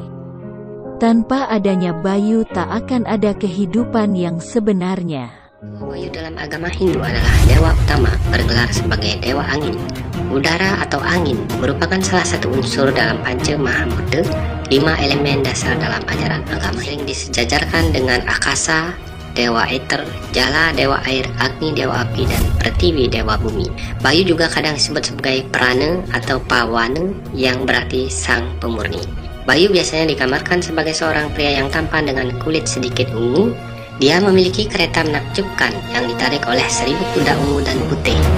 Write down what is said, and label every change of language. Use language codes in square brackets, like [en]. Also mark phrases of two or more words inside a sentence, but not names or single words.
[id] Tanpa adanya Bayu tak akan ada kehidupan yang sebenarnya. Bayu dalam agama Hindu adalah dewa utama, bergelar sebagai dewa angin. Udara atau angin merupakan salah satu unsur dalam Panca Mahabhuta, 5 elemen dasar dalam ajaran agama. Sering disejajarkan dengan Akasa, dewa eter, Jala, dewa air, Agni, dewa api, dan Pratiwi, dewa bumi. Bayu juga kadang disebut sebagai Prana atau Pawana, yang berarti sang pemurni. Bayu biasanya digambarkan sebagai seorang pria yang tampan dengan kulit sedikit ungu. Dia memiliki kereta menakjubkan yang ditarik oleh 1000 kuda ungu dan putih.